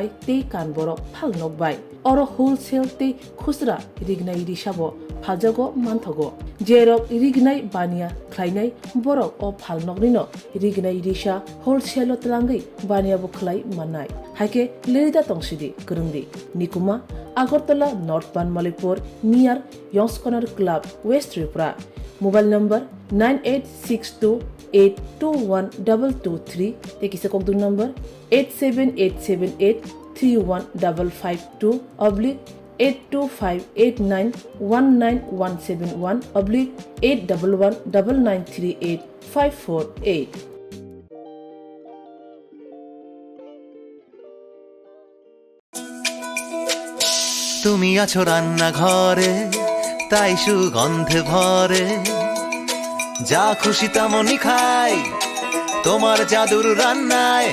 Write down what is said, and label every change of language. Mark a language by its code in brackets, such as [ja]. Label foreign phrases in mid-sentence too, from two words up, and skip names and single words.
[trp] te kanborok phalnokbai oro wholesale te khusra rignai risabo phajago manthogo jerok rignai bania khlainai borok o phalnoknino rignai risa wholesale tlangai bania bo khlai manai haike lerida tongsidi kerungdi nikuma Agartala North Banmalipur near Yongs Corner Club West Tripura. Mobile number 9862821223 tekisa kokdu number 87878315552 oblique 82589191171 oblique 8119938 [bn] তুমি আছো রান্নাঘরে তাই সুগন্ধে ভরে যা খুশি তেমনই খাই তোমার জাদুর রান্নায়